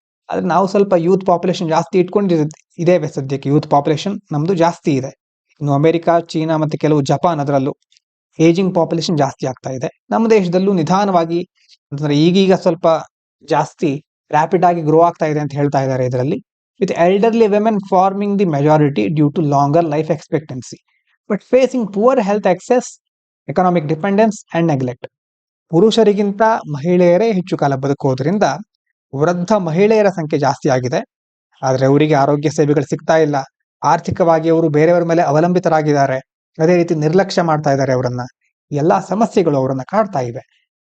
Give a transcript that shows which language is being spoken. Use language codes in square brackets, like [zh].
[kn] ಆದ್ರೆ ನಾವು ಸ್ವಲ್ಪ ಯೂತ್ ಪಾಪ್ಯುಲೇಷನ್ ಜಾಸ್ತಿ ಇದ್ದೇವೆ. ಸದ್ಯಕ್ಕೆ ಯೂತ್ ಪಾಪ್ಯುಲೇಷನ್ ನಮ್ದು ಜಾಸ್ತಿ ಇದೆ. ಇನ್ನು ಅಮೆರಿಕ, ಚೀನಾ ಮತ್ತೆ ಕೆಲವು ಜಪಾನ್, ಅದರಲ್ಲೂ ಏಜಿಂಗ್ ಪಾಪ್ಯುಲೇಷನ್ ಜಾಸ್ತಿ ಆಗ್ತಾ ಇದೆ. ನಮ್ಮ ದೇಶದಲ್ಲೂ ನಿಧಾನವಾಗಿ, ಅಂತಂದ್ರೆ ಈಗೀಗ ಸ್ವಲ್ಪ ಜಾಸ್ತಿ ರ್ಯಾಪಿಡ್ ಆಗಿ ಗ್ರೋ ಆಗ್ತಾ ಇದೆ ಅಂತ ಹೇಳ್ತಾ ಇದ್ದಾರೆ ಇದರಲ್ಲಿ. [en] with elderly women forming the majority due to longer life expectancy, but facing poor health access, economic dependence and neglect. [kn] ಪುರುಷರಿಗಿಂತ ಮಹಿಳೆಯರೇ ಹೆಚ್ಚು ಕಾಲ ಬದುಕೋದ್ರಿಂದ ವೃದ್ಧ ಮಹಿಳೆಯರ ಸಂಖ್ಯೆ ಜಾಸ್ತಿ ಆಗಿದೆ. ಆದ್ರೆ ಅವರಿಗೆ ಆರೋಗ್ಯ ಸೇವೆಗಳು ಸಿಗ್ತಾ ಇಲ್ಲ. ಆರ್ಥಿಕವಾಗಿ ಅವರು ಬೇರೆಯವರ ಮೇಲೆ ಅವಲಂಬಿತರಾಗಿದ್ದಾರೆ. ಅದೇ ರೀತಿ ನಿರ್ಲಕ್ಷ್ಯ ಮಾಡ್ತಾ ಇದ್ದಾರೆ ಅವರನ್ನ. ಎಲ್ಲಾ ಸಮಸ್ಯೆಗಳು ಅವರನ್ನ ಕಾಡ್ತಾ ಇವೆ.